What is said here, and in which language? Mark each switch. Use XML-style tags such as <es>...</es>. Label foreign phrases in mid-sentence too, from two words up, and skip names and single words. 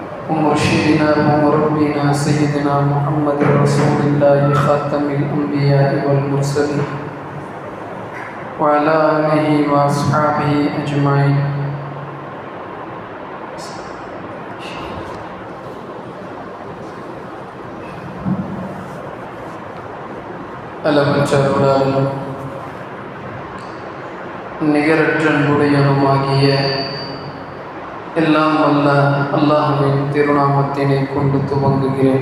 <ar>ومرشدنا ومربنا سيدنا محمد رسول الله خاتم الأنبياء والمرسلين وعلى آله وأصحابه أجمعين.</ar> <ta>அளவற்றருளாளனும் நிகரற்ற அன்புடையவனுமாகிய எல்லாம் வல்ல அல்லாஹ்வின் திருநாமத்தினை கொண்டு துவங்குகிறேன்.</ta>